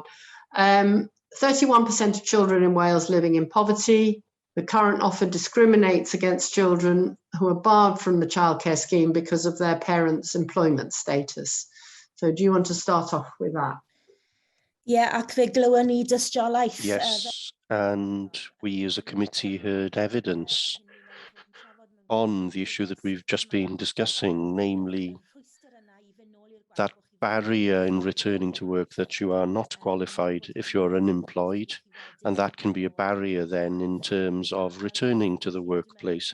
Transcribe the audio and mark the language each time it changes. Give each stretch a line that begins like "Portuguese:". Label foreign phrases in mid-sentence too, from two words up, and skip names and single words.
English: 31% of children in Wales living in poverty. The current offer discriminates against children who are barred from the childcare scheme because of their parents' employment status. So do you want to start off with that? Yeah,
Welsh: ac fe glywon ni dystiolaeth.
English: Yes, and we as a committee heard evidence on the issue that we've just been discussing, namely that barrier in returning to work, that you are not qualified if you're unemployed, and that can be a barrier then in terms of returning to the workplace.